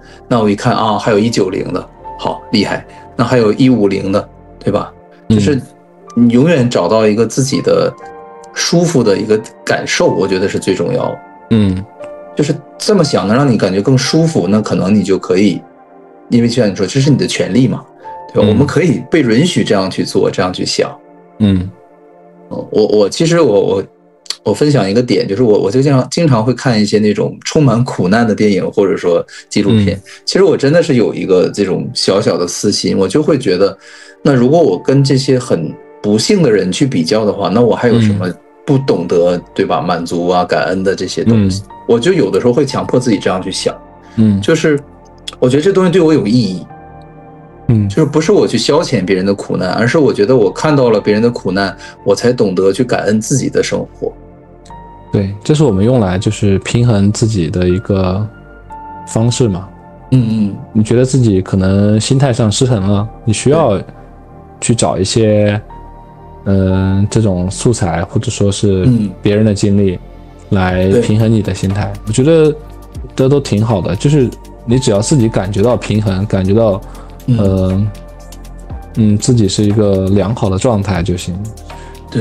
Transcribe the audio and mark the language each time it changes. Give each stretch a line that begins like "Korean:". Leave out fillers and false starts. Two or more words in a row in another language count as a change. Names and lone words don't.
Chinese: 那我一看啊，還有190的，好厲害。那還有150的，對吧？就是你永遠找到一個自己的舒服的一個感受，我覺得是最重要的。就是這麼想能讓你感覺更舒服，那可能你就可以，因為就像你說，這是你的權利嘛，對吧？我們可以被允許這樣去做，這樣去想。其實我分享一個點，就是我就經常會看一些那種充滿苦難的電影或者說紀錄片。其實我真的是有一個這種小小的私心，我就會覺得，那如果我跟這些很不幸的人去比較的話，那我還有什麼不懂得，對吧？滿足啊、感恩的這些東西，我就有的時候會強迫自己這樣去想。就是我覺得這東西對我有意義。就是不是我去消遣別人的苦難，而是我覺得我看到了別人的苦難，我才懂得去感恩自己的生活。对，这是我們用來就是平衡自己的一個方式嘛。你覺得自己可能心態上失衡了，你需要去找一些這種素材或者說是別人的經歷來平衡你的心態。我覺得這都挺好的，就是你只要自己感覺到平衡，感覺到自己是一個良好的狀態就行。對，